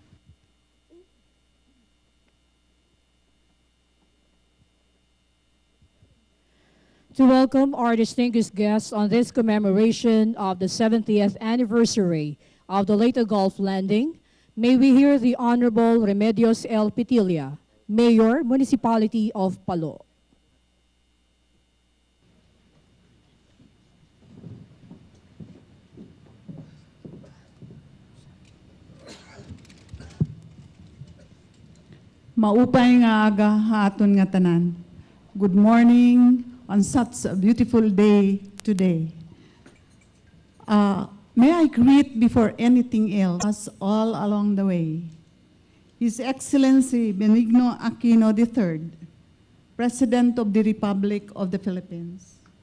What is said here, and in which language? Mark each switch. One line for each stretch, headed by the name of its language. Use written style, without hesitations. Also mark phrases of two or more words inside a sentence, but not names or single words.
English: To welcome our distinguished guests on this commemoration of the 70th anniversary of the Leyte Gulf landing, may we hear the Honorable Remedios L. Pitilla, Mayor, Municipality of Palo.
Waray: Maupay nga aga haton nga tanan.
English: Good morning on such a beautiful day today. May I greet before anything else us all along the way. His Excellency Benigno Aquino III, President of the Republic of the Philippines.